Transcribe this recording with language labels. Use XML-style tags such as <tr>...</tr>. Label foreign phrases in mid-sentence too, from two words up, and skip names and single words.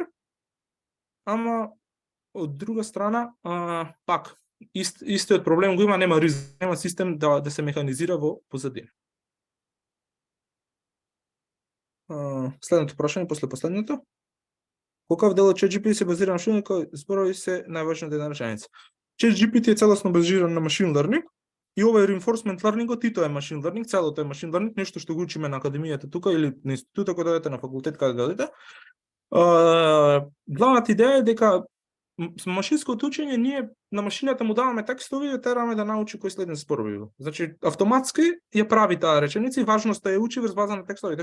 <mk>Ама од друга страна, пак истиот проблем го има, нема систем да се механизира во позадина. Следното прашање после последното. Колкав дел од ChatGPT се базира на машини кои зборови се најважната една реченица. ChatGPT е целосно базиран на</mk> <en>machine learning.</en> <mk>И ова е</mk> <en>reinforcement learning,</en> <mk>и тоа е</mk> <en>machine learning,</en> <mk>целото е</mk> <en>machine learning,</en> <mk>нешто што го учиме на академијата тука или на институтот кога дојдете на факултет каде дојдете. Главната идеја е дека со машинското учење ние на машината му даваме текстови и тераме да научи кој следен збор бива. Значи автоматски ја прави таа реченица и важноста е учи врз база на текстовите.</mk>